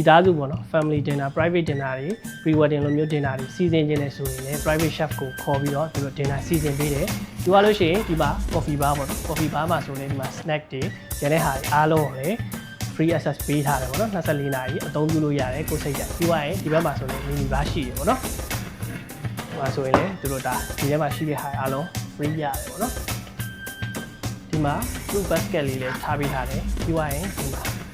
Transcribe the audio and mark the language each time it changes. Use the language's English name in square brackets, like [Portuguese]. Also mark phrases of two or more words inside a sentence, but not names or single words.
[Burmese] သားစုပေါ့နော် [English] family dinner private dinner [Burmese] တွေ [English] pre wedding [Burmese] လိုမျိုး dinner တွေစီစဉ်ခြင်းနဲ့ဆိုရင်လည်း [English] private chef [Burmese] ကိုခေါ်ပြီးတော့သူတို့ dinner စီစဉ်ပေးတယ်ဒီကလို့ရှိရင်ဒီမှာ [English] coffee bar [Burmese] ပေါ့နော် [English] coffee bar [Burmese] မှာဆိုရင်ဒီမှာ snack တွေကျန်တဲ့ဟာတွေအားလုံးကိုလည်း [English] free access [Burmese] ပေးထားတယ်ပေါ့နော်24နာရီအသုံးပြုလို့ရတယ်ကိုစိတ်ကြပြီးသွားရင်ဒီဘက်မှာဆိုရင် [English] mini bar [Burmese] ရှိတယ်ပေါ့နော်မှာဆိုရင်လည်းသူတို့ဒါဒီထဲမှာရှိတဲ့ဟာအားလုံး free ရတယ်ပေါ့နော်ဒီမှာ [English] fruit basket [Burmese] လေးလည်းထားပေးထားတယ်ပြီးသွားရင်ဒီမှာ